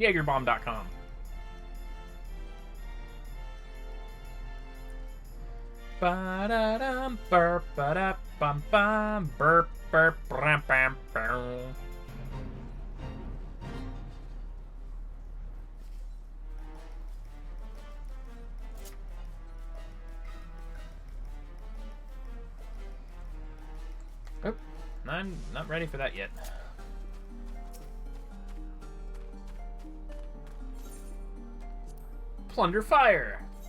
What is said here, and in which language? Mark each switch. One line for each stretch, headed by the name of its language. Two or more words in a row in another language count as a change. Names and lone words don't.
English: Jaegerbomb.com. Ba-da-dum, burp, ba-da, bum, bum, burp, burp, bram, bam, bam. Oh, I'm not ready for that yet. Plunder fire.